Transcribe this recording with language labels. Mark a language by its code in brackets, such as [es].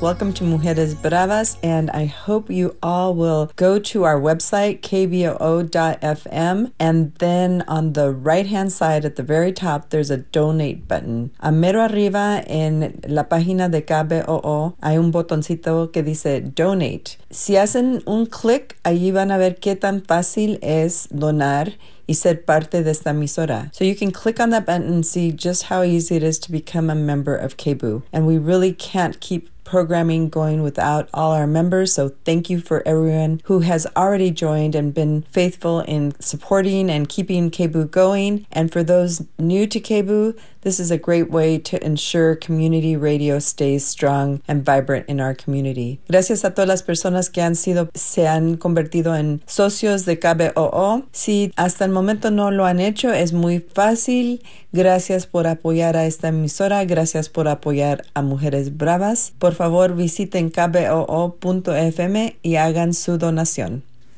[en] Welcome to Mujeres Bravas, and I hope you all will go to our website, kboo.fm, and then on the right-hand side at the very top, there's a donate button. [es] A mero arriba en la página de KBOO hay un botoncito que dice donate. Si hacen un clic, allí van a ver qué tan fácil es donar y ser parte de esta emisora. [en] So you can click on that button and see just how easy it is to become a member of KBOO. And we really can't keep programming going without all our members. So thank you for everyone who has already joined and been faithful in supporting and keeping KBOO going. And for those new to KBOO, this is a great way to ensure community radio stays strong and vibrant in our community. [es] Gracias a todas las personas que se han convertido en socios de KBOO. Si hasta el momento no lo han hecho, es muy fácil. Gracias por apoyar a esta emisora. Gracias por apoyar a Mujeres Bravas. Por favor, visiten kboo.fm y hagan su donación.